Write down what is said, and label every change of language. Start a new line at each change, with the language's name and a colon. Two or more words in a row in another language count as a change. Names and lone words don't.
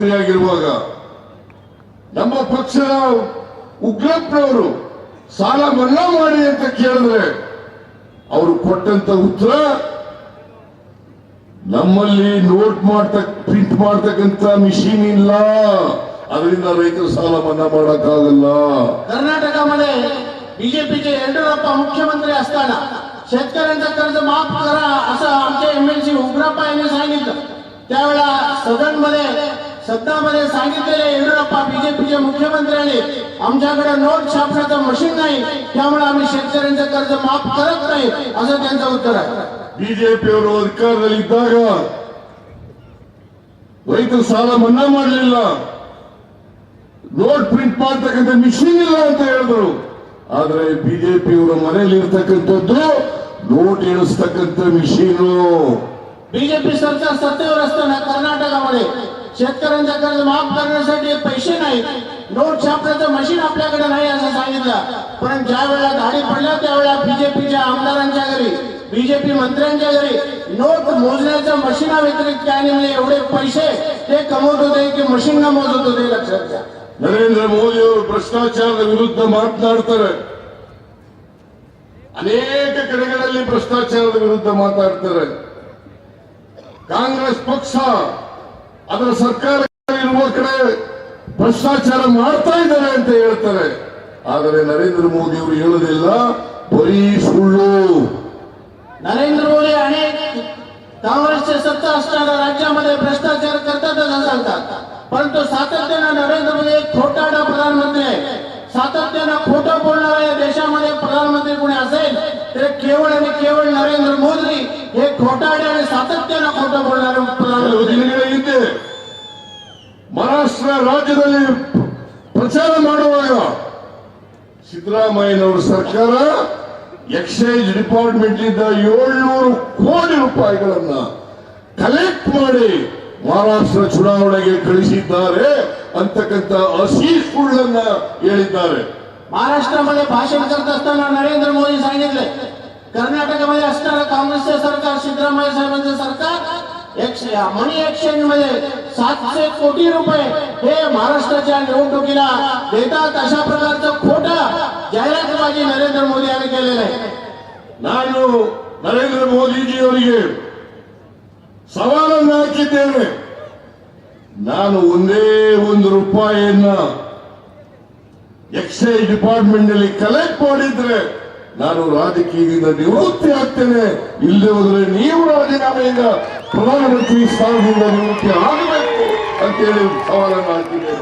Kannada: ಆಗಿರುವಾಗ ನಮ್ಮ ಪಕ್ಷದ ಉಗ್ರಪ್ಪನವರು ಸಾಲ ಮನ್ನಾ ಮಾಡಿ ಅಂತ ಕೇಳಿದ್ರೆ ಅವರು ಕೊಟ್ಟಂತ ಉತ್ತರ ನಮ್ಮಲ್ಲಿ ಪ್ರಿಂಟ್ ಮಾಡ್ತಕ್ಕಂತ ಮಿಷಿನ್ ಇಲ್ಲ, ಅದರಿಂದ ರೈತರ ಸಾಲ मन्ना ಮಾಡಕ್ಕಾಗಲ್ಲ.
Marathi: कर्नाटकामध्ये बीजेपीचे येडियुरप्पा मुख्यमंत्री असताना शेतकऱ्यांचा कर्ज माफ करा असं आमचे एमएलसी उग्रप्पा यांनी सांगितलं. त्यावेळेला सदनामध्ये सांगितलेले येडियुरप्पा बीजेपीचे मुख्यमंत्र्यांनी आमच्याकडे नोट छापण्याचं मशीन नाही, त्यामुळे आम्ही शेतकऱ्यांचं कर्ज माफ करत नाही असं त्यांचं उत्तर आहे.
Kannada: ಬಿಜೆಪಿಯವರು ಅಧಿಕಾರದಲ್ಲಿದ್ದಾಗ ರೈತರ ಸಾಲ ಮನ್ನಾ ಮಾಡಲಿಲ್ಲ,
English: note print
Kannada: ಮಾಡ್ತಕ್ಕಂಥ ಮಿಷಿನ್ ಇಲ್ಲ ಅಂತ ಹೇಳಿದ್ರು. ಆದ್ರೆ ಬಿಜೆಪಿಯವರ ಮನೆಯಲ್ಲಿ ಇರ್ತಕ್ಕಂಥದ್ದು ನೋಟ್ ಎಣಿಸ್ತಕ್ಕಂಥ ಮಿಷಿನು.
Marathi: बीजेपी सरकार सत्तेवर असताना कर्नाटकामध्ये शेतकऱ्यांचा कर्ज माफ करण्यासाठी पैसे नाही, नोट छापण्याचं मशीन आपल्याकडे नाही असं सांगितलं. पण ज्या वेळेला दाढी पडल्या त्यावेळेला बीजेपीच्या आमदारांच्या घरी, बीजेपी मंत्र्यांच्या घरी नोट मोजण्याच्या मशीना व्यतिरिक्त काय नाही, एवढे पैसे ते कमवत होते की मशीन न मोजत होते. लक्षात घ्या.
Kannada: ನರೇಂದ್ರ ಮೋದಿ ಅವರು ಭ್ರಷ್ಟಾಚಾರದ ವಿರುದ್ಧ ಮಾತನಾಡ್ತಾರೆ, ಅನೇಕ ಕಡೆಗಳಲ್ಲಿ ಭ್ರಷ್ಟಾಚಾರದ ವಿರುದ್ಧ ಮಾತಾಡ್ತಾರೆ. ಕಾಂಗ್ರೆಸ್ ಪಕ್ಷ ಅದರ ಸರ್ಕಾರ ಇರುವ ಕಡೆ ಭ್ರಷ್ಟಾಚಾರ ಮಾಡ್ತಾ ಇದ್ದಾರೆ ಅಂತ ಹೇಳ್ತಾರೆ. ಆದರೆ ನರೇಂದ್ರ ಮೋದಿ ಅವರು ಹೇಳುವುದಿಲ್ಲ, ಬರೀ ಸುಳ್ಳು.
Marathi: नरेंद्र मोदी अनेक काँग्रेसचे सत्ता असणाऱ्या राज्यामध्ये भ्रष्टाचार करतातच असं सांगतात, परंतु सातत्यानं नरेंद्र मोदी एक खोटारडा प्रधानमंत्री आहे. सातत्यानं खोटं बोलणारा या देशामध्ये प्रधानमंत्री कोणी असेल तर केवळ आणि केवळ नरेंद्र मोदी हे खोटारडे आणि सातत्यानं खोटं बोलणारे प्रधानमंत्री.
Kannada: ಹಿಂದೆ ಮಹಾರಾಷ್ಟ್ರ ರಾಜ್ಯದಲ್ಲಿ ಪ್ರಚಾರ ಮಾಡುವಾಗ ಸಿದ್ದರಾಮಯ್ಯನವರ ಸರ್ಕಾರ
English: excise department
Kannada: ಇಂದ 700 ಕೋಟಿ ರೂಪಾಯಿಗಳನ್ನ ಕಲೆಕ್ಟ್ ಮಾಡಿ ಮಹಾರಾಷ್ಟ್ರ ಚುನಾವಣೆಗೆ ಕಳಿಸಿದ್ದಾರೆ ಅಂತಕ್ಕಂಥ ಹಸಿ ಸುಳ್ಳನ್ನ ಹೇಳಿದ್ದಾರೆ.
Marathi: महाराष्ट्रामध्ये भाषण करत असताना नरेंद्र मोदी सांगितले, कर्नाटकामध्ये असणारं काँग्रेसचे सरकार, सिद्धरामय्या साहेबांचं सरकार
English: money exchange
Marathi: मध्ये 700 कोटी रुपये हे महाराष्ट्राच्या निवडणुकीला देतात, अशा प्रकारचं खोटा जाहिरातबाजी नरेंद्र मोदी यांनी केलेलं आहे.
Kannada: ನಾನು ನರೇಂದ್ರ ಮೋದಿಜಿಯವರಿಗೆ ಸವಾಲನ್ನು ಹಾಕಿದ್ದೇನೆ, ನಾನು ಒಂದೇ ₹1
English: excise department
Kannada: ನಲ್ಲಿ ಕಲೆಕ್ಟ್ ಮಾಡಿದ್ರೆ ನಾನು ರಾಜಕೀಯದಿಂದ ನಿವೃತ್ತಿ ಆಗ್ತೇನೆ, ಇಲ್ಲದೆ ಹೋದ್ರೆ ನೀವು ರಾಜೀನಾಮೆಯಿಂದ ಪ್ರಧಾನಮಂತ್ರಿ ಸ್ಥಾನದಿಂದ ನಿವೃತ್ತಿ ಆಗಬೇಕು ಅಂತೇಳಿ ಸವಾಲನ್ನು ಹಾಕಿದ್ದೇನೆ.